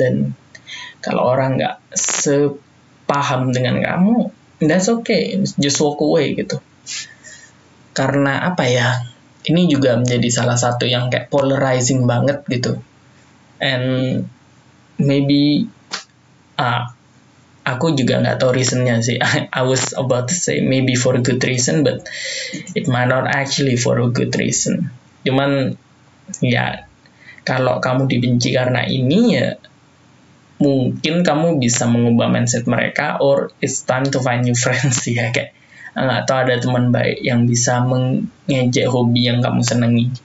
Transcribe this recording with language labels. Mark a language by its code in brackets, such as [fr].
[id] Dan kalau orang nggak sepaham dengan kamu, [en] that's okay, just walk away [id] gitu. Karena apa ya, ini juga menjadi salah satu yang kayak polarizing banget gitu. And maybe aku juga nggak tahu reasonnya sih. [en] I was about to say maybe for a good reason, but it might not actually for a good reason. [id] Cuman ya kalau kamu dibenci karena ini ya mungkin kamu bisa mengubah mindset mereka, [en] or it's time to find new friends [id] ya, kayak nggak tahu ada teman baik yang bisa mengejek hobi yang kamu senangi.